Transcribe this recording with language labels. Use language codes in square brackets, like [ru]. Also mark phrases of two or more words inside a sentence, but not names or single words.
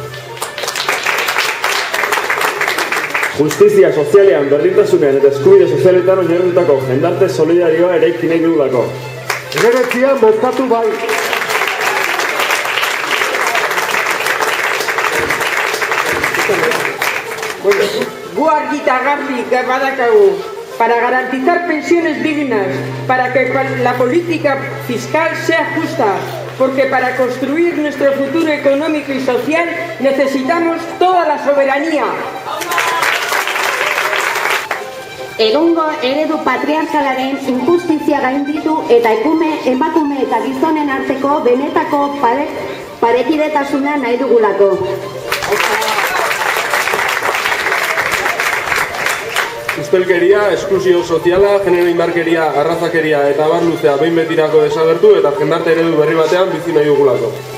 [eu] Justizia sozialean, berdintasunean eta eskubide sozialetan oinarritutako jendarte solidarioa eraiki nahi dugulako. Hemeretzian bozkatu bai. Gu argi eta garbi badakagu, [es] para garantizar pensiones dignas, para que la política fiscal sea justa, porque para construir nuestro futuro económico y social necesitamos toda la soberanía. [eu] Egungo eredu patriarkalaren injustizia gainditu eta emakume eta gizonen arteko benetako parekidetasuna nahi dugulako. Ustelkeria, esklusio soziala, genero indarkeria, arrazakeria eta abar luzea behin betirako desagertu eta jendarte eredu berri batean bizi nahi dugulako.